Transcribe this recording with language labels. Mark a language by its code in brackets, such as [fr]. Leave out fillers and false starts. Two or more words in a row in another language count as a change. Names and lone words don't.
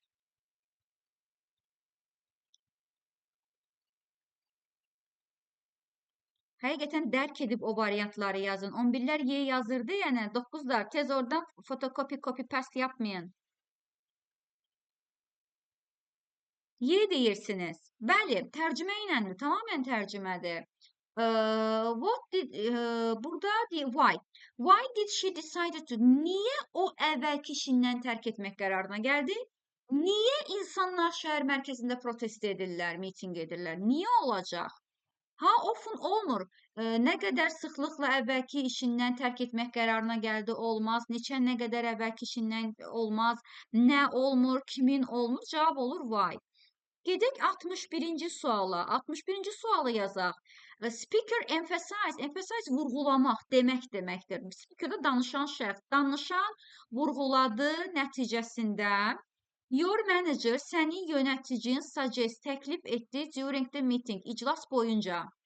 [az] Həqiqətən dərk edib o variantları yazın. 11-lər Y yazırdı, yəni 9-lar tez oradan fotokopi, copy-paste yapmayın. Y deyirsiniz. Bəli, tərcümə iləndir, tamamən tərcümədir. [en] Burada why? Why did she decide to? [az] Niyə o əvvəlki işindən tərk etmək qərarına gəldi? Niyə insanlar şəhər mərkəzində protest edirlər, miting edirlər? Niyə olacaq? Ha, often olmur. Nə qədər sıxlıqla əvvəlki işindən tərk etmək qərarına gəldi, olmaz. Nə qədər əvvəlki işindən olmaz. Nə olmur, kimin olmur? Cavab olur why. Gedək 61-ci suala. 61-ci sualı yazaq. [en] Speaker emphasize. [az] Emphasize vurğulamaq demək deməkdir. Speaker da danışan şəxs. Danışan vurğuladı nəticəsində. [en] Your manager, [az] sənin yöneticin suggest, təklif etdi [en] during the meeting, [az] iclas boyunca.